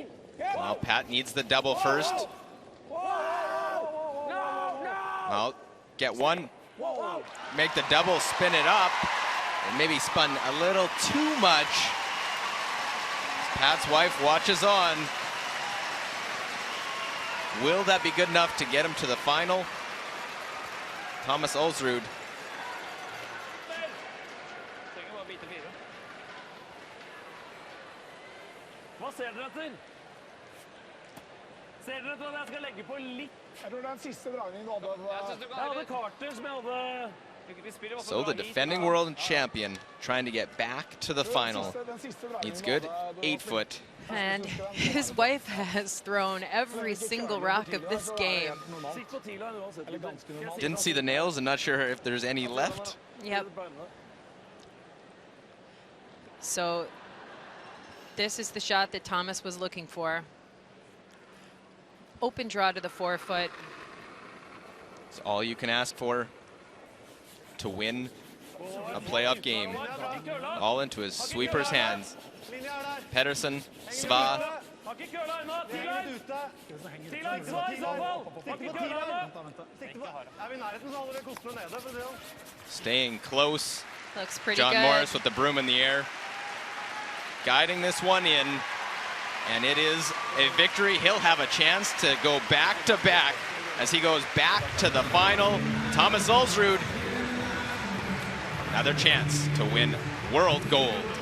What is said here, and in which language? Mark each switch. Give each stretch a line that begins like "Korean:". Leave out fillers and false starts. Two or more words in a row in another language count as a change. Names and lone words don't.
English: Well, Pat needs the double first. Well, get one, make the double, spin it up, and maybe spun a little too much. Pat's wife watches on. Will that be good enough to get him to the final? Thomas Olsrud.
Norwegian: Trenger bare bite fire. Hva ser dere etter? Ser dere etter at jeg skal legge på litt? Jeg tror den siste dragningen du hadde Jeg hadde Carter som jeg hadde...
English: So the defending world champion trying to get back to the final. Needs good 8 foot. And his wife has thrown every single rock of this game.
Norwegian: Sitt på tidligere uansett.
English: Didn't see the nails and not sure if there's any left. Yep. So this is the shot that Thomas was looking for. Open draw to the 4 foot. It's all you can ask for to win a playoff game. All into his sweeper's hands.
Norwegian: Pedersen, Sva. Har ikke køla ennå, Tidligere! Tidligere, Sva i så fall! Har ikke køla ennå! Er vi i nærheten, så holder vi kostene nede, for å si det sånn.
English: Staying close. Looks pretty John good. Morris with the broom in the air. Guiding this one in. And it is a victory. He'll have a chance to go back to back as he goes back to the final. Thomas Ulsrud, another chance to win world gold.